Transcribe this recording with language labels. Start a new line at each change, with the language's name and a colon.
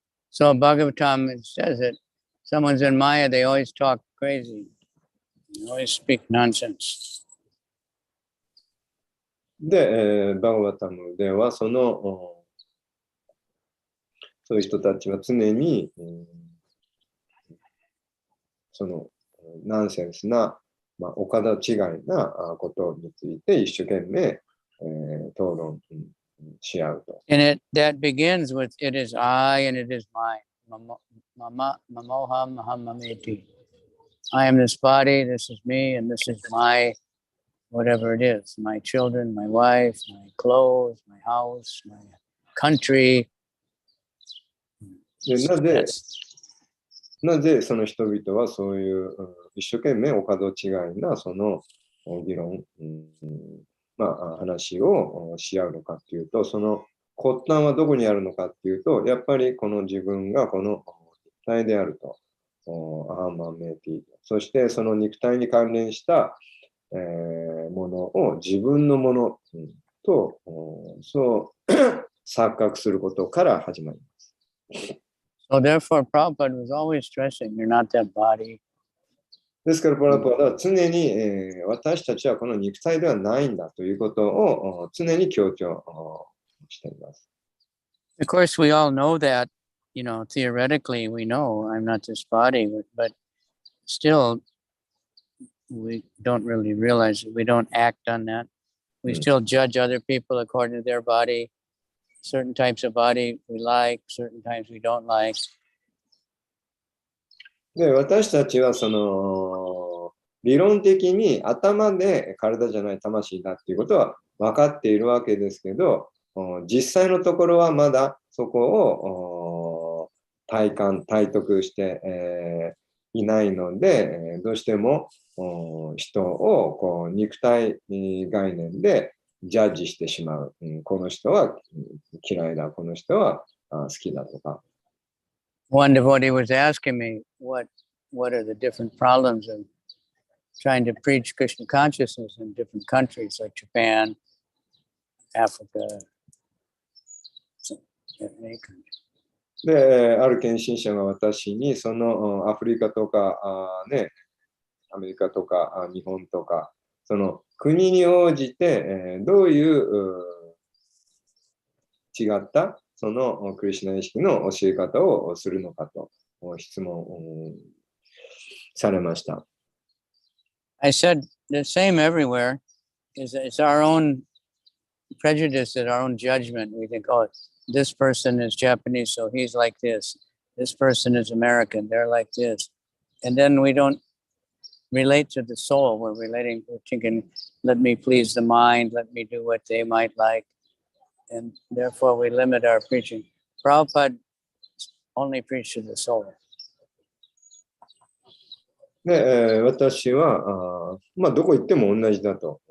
English: So Bhagavatam says that someone's in Maya, they always talk crazy. They always speak nonsense.
Japanese: で、バガバタムではそういう人たちは常に、そのナンセンスな、お門違いなことについて一生懸命、討論し合うと。
English: And that begins with it is I and it is mine. Mamoham Mahamameti. I am this body, this is me, and this is my whatever it is. My children, my wife, my clothes, my house, my country.
Japanese: でなぜその人々はそういう一生懸命お門違いなその議論、話をし合うのかっていうと、その発端はどこにあるのかっていうと、やっぱりこの自分がこの肉体であると、アーマンメーティー、そしてその肉体に関連した、ものを自分のものとそう錯覚することから始まります。
English: So therefore, Prabhupada was always stressing, you're not that body.
Japanese: ですから、プラパダは常に、私たちはこの肉体ではないんだということを常に強調しています。
English: Of course, we all know that, theoretically we know I'm not this body, but still we don't really realize it. We don't act on that. We still judge other people according to their body. Certain types of body we like, certain types we don't like.
Japanese: で、私たちはその理論的に頭で体じゃない魂だっていうことは分かっているわけですけど、実際のところはまだそこを体得して、いないので、どうしても人をこう肉体概念でジャッジしてしまう。この人は嫌いだ、この人は好きだとか。
English: One devotee was asking me what are the different problems of trying to preach Krishna consciousness in different countries like Japan, Africa, any country.
Japanese: で、ある献身者が私にそのアフリカとかアメリカとか日本とかその国に応じて、どういう違ったそのクリシュナ意識の教え方をするのかと質問されました。
English: I said the same everywhere is it's our own prejudice, our own judgment. We think, oh, this person is Japanese, so he's like this. This person is American, they're like this. And then we don't relate to the soul. We're thinking, let me please the mind, let me do what they might like. And therefore we limit our preaching. Prabhupada only preached to the soul.
Japanese: で、私はどこ行っても同じだと。